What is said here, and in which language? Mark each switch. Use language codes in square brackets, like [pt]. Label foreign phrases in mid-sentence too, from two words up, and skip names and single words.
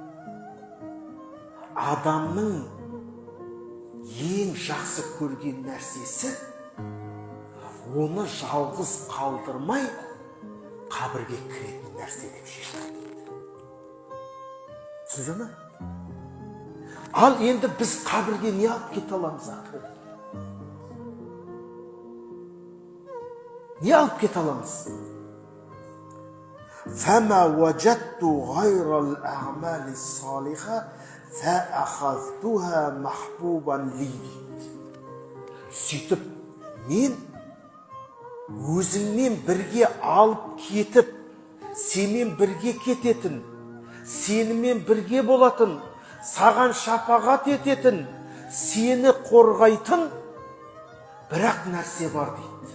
[kk] Адамның ең жақсы көрген нәрсесі оны жалғыз қалдырмай қабірге кіретін нәрсе деп шешті. Түсінді ме? Ал енді біз қабірге не алып кете аламыз ақыры? Не алып кете аламыз? [ar] فَمَا وَجَدْتُ غَيْرَ الْأَعْمَالِ الصَّالِحَةِ فَأَخَذْتُهَا مَحْبُوبًا لِي. [kk] Сөйтіп, мен өзіңмен бірге алып кетіп, сенмен бірге кететін, сенімен бірге болатын, саған шапағат ететін, сені қорғайтын бірақ нәрсе бар дейді.